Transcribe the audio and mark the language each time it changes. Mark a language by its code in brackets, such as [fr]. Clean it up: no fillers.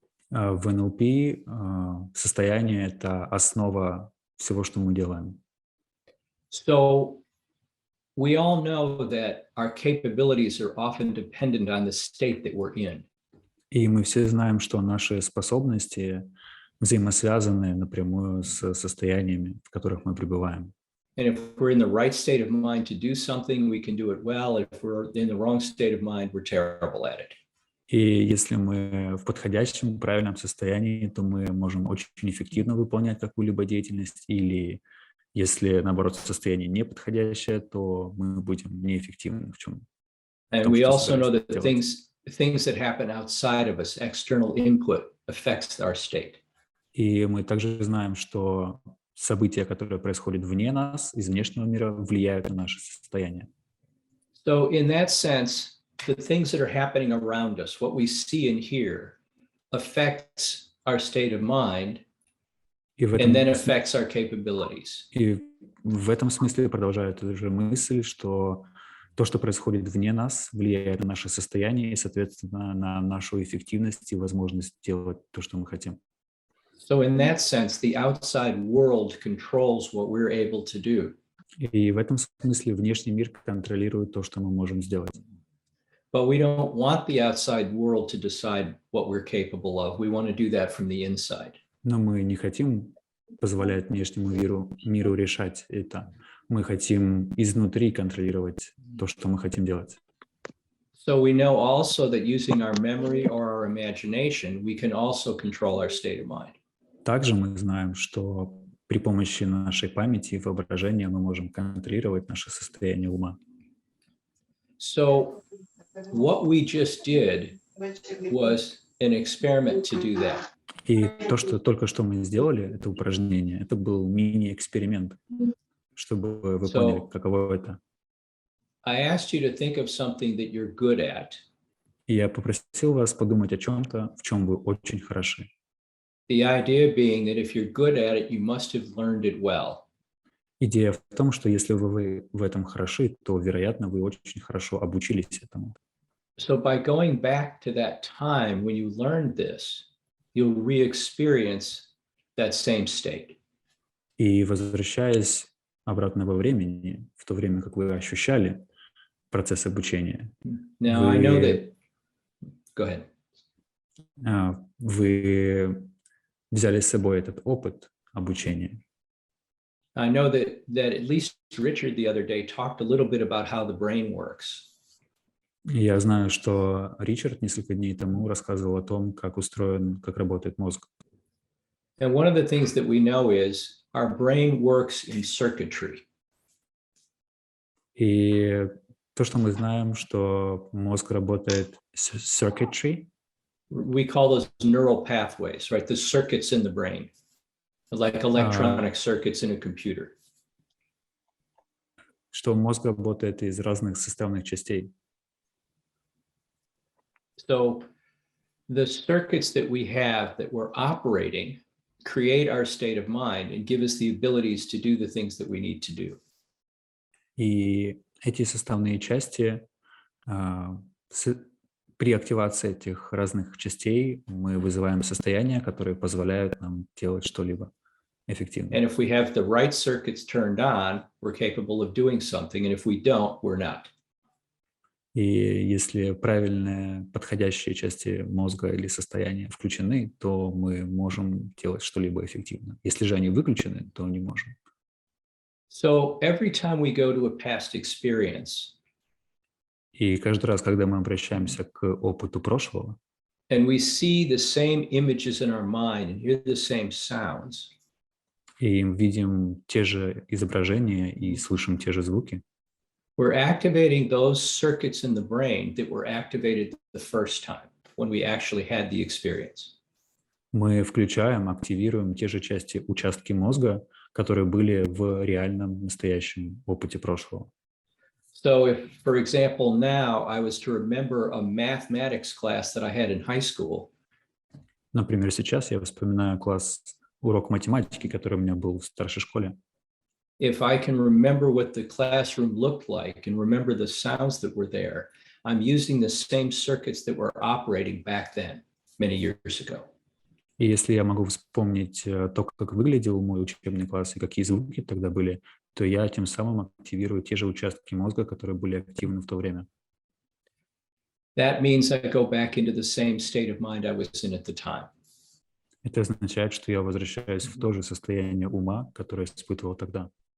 [ru] В НЛП состояние – это основа всего, что мы делаем. [en] So we all know that our capabilities are often dependent on the state that we're in. [ru] И мы все знаем, что наши способности взаимосвязаны напрямую с состояниями, в которых мы пребываем. [en] And if we're in the right state of mind to do something, we can do it well. If we're in the wrong state of mind, we're terrible at it. [ru] И если мы в подходящем, правильном состоянии, то мы можем очень эффективно выполнять какую-либо деятельность, или если, наоборот, состояние неподходящее, то мы будем неэффективны в том, [en] And we [ru] что [en] also know [ru] собираемся [en] that [ru] делать. [en] things that happen outside of us, external input, affects our state. [ru] И мы также знаем, что события, которые происходят вне нас, из внешнего мира, влияют на наше состояние. [en] So in that sense, the things that are happening around us, what we see and hear, affects our state of mind [ru] И в [en] and then [ru] этом, [en] affects our capabilities. [ru] и в этом смысле продолжает эту же мысль, что то, что происходит вне нас, влияет на наше состояние и, соответственно, на нашу эффективность и возможность делать то, что мы хотим. [en] So in that sense, the outside world controls what we're able to do. [ru] И в этом смысле внешний мир контролирует то, что мы можем сделать. [en] But we don't want the outside world to decide what we're capable of. We want to do that from the inside. [ru] Но мы не хотим позволять внешнему миру решать это. Мы хотим изнутри контролировать то, что мы хотим делать. [en] So we know also that using our memory or our imagination, we can also control our state of mind. [ru] Также мы знаем, что при помощи нашей памяти и воображения мы можем контролировать наше состояние ума. [en] So what we just did was an experiment to do that. [ru] И то, что только что мы сделали, это упражнение, это был мини-эксперимент, чтобы вы поняли, каково это. [en] I asked you to think of something that you're good at. [ru] И я попросил вас подумать о чем-то, в чем вы очень хороши. [en] The idea being that if you're good at it, you must have learned it well. [ru] Идея в том, что если вы в этом хороши, то, вероятно, вы очень хорошо обучились этому. [en] So by going back to that time when you learned this, you'll re-experience that same state. [ru] И возвращаясь обратно во времени, в то время, как вы ощущали процесс обучения, [en] Now I know that. Go ahead. [ru] Вы взяли с собой этот опыт обучения. [en] I know that at least Richard the other day talked a little bit about how the brain works. [ru] Я знаю, что Ричард несколько дней тому рассказывал о том, как работает мозг. [en] And one of the things that we know is our brain works in circuitry. [ru] И то, что мы знаем, что мозг работает circuitry. [en] We call those neural pathways, right? The circuits in the brain, like electronic circuits in a computer. [ru] Что мозг работает из разных составных частей. [en] So the circuits that we have that we're operating create our state of mind and give us the abilities to do the things that we need to do. [ru] И эти составные части, при активации этих разных частей мы вызываем состояния, которые позволяют нам делать что-либо эффективно. [en] And if we have the right circuits turned on, we're capable of doing something. And if we don't, we're not. [ru] И если правильные подходящие части мозга или состояния включены, то мы можем делать что-либо эффективно. Если же они выключены, то не можем. [en] So every time we go to a past experience, [ru] и каждый раз, когда мы обращаемся к опыту прошлого, [en] and we see the same images in our mind and hear the same sounds, [ru] и видим те же изображения и слышим те же звуки, [en] we're activating those circuits in the brain that were activated the first time when we actually had the experience. [ru] Мы включаем, активируем те же участки мозга, которые были в реальном настоящем опыте прошлого. [en] So if, for example, now I was to remember a mathematics class that I had in high school. [ru] Например, сейчас я вспоминаю урок математики, который у меня был в старшей школе. [en] If I can remember what the classroom looked like and remember the sounds that were there, I'm using the same circuits that were operating back then, many years ago. [ru] И если я могу вспомнить то, как выглядел мой учебный класс и какие звуки тогда были, то я тем самым активирую те же участки мозга, которые были активны в то время. [en] That means I go back into the same state of mind I was in at the time. [ru] Это означает, что я возвращаюсь в то же состояние ума, которое испытывал тогда.